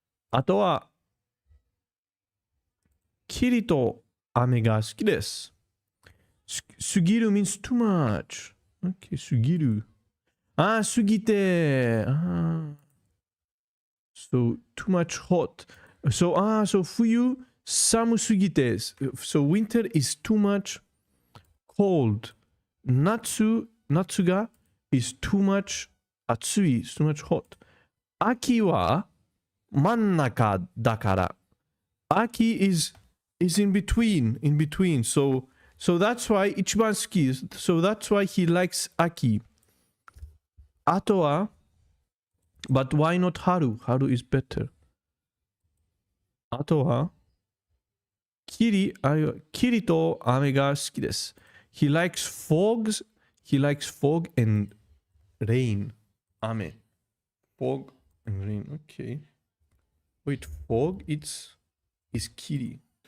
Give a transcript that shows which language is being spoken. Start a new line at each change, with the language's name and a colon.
Japanese: あとは、霧と雨が好きです。
English: 過ぎる means too much. Okay,
Japanese: 過ぎる。過ぎて。
English: So, too much hot. So
Japanese: 冬、寒すぎて。
English: So, winter is too much cold. 夏が is too much 暑い。 too much hot.
Japanese: 秋は真ん中だから。
English: 秋 is in between. So that's why
Japanese: 一番好き。
English: So that's why he likes 秋。
Japanese: あとは、
English: but why not 春 is better.
Japanese: あとは、霧と雨が好きです。
English: He likes fog and rain. 雨。 Fog and rain. Okay. Wait, fog is 霧。